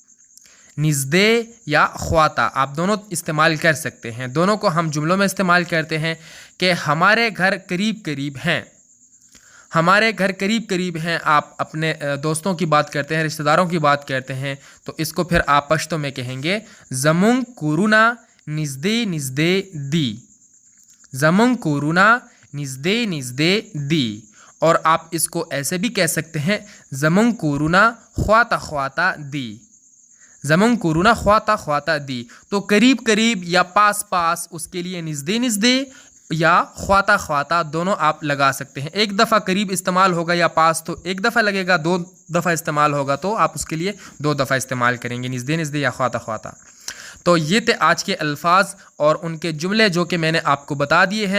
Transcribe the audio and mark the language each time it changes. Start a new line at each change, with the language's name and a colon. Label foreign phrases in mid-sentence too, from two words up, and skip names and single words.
Urdu: نزدے یا خواتا آپ دونوں استعمال کر سکتے ہیں. دونوں کو ہم جملوں میں استعمال کرتے ہیں کہ ہمارے گھر قریب قریب ہیں. ہمارے گھر قریب قریب ہیں، آپ اپنے دوستوں کی بات کرتے ہیں، رشتہ داروں کی بات کرتے ہیں، تو اس کو پھر آپ پشتو میں کہیں گے
Pashto: زمون کورونا نزدے نزدے دی. زمون کورونا نزدے نزدے دی.
Urdu: اور آپ اس کو ایسے بھی کہہ سکتے ہیں
Pashto: زمون کورونا خواتا خواتا دی. زمون کورونا خواتا خواتا دی.
Urdu: تو قریب قریب یا پاس پاس، اس کے لیے
Pashto: نزدے نزدے
Urdu: یا
Pashto: خواتا خواتا
Urdu: دونوں آپ لگا سکتے ہیں. ایک دفعہ قریب استعمال ہوگا یا پاس تو ایک دفعہ لگے گا، دو دفعہ استعمال ہوگا تو آپ اس کے لیے دو دفعہ استعمال کریں گے،
Pashto: نزدے نزدے
Urdu: یا
Pashto: خواتا خواتا.
Urdu: تو یہ تھے آج کے الفاظ اور ان کے جملے جو کہ میں نے آپ کو بتا دیے ہیں.